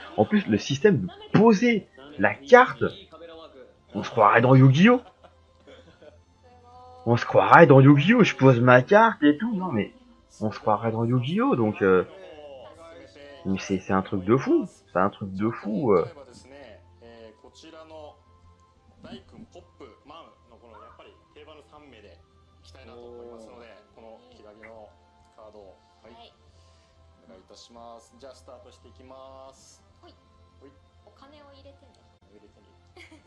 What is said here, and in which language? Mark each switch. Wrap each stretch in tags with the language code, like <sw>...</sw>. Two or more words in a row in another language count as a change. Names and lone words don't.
<fr>En plus, le système de poser la carte, on se croirait dans Yu-Gi-Oh! On se croirait dans Yu-Gi-Oh! Je pose ma carte et tout. Non mais, on se croirait dans Yu-Gi-Oh! Donc, mais c'est un truc de fou. C'est un truc de fou.</fr> <ja>こちらの大君ポップマンのこのやっぱり定番の3名でいきたいなと思いますので、このキラギのカードをはい、お願いいたします。じゃあスタートしていきます。はい。お金を入れてね。入れてね。</ja>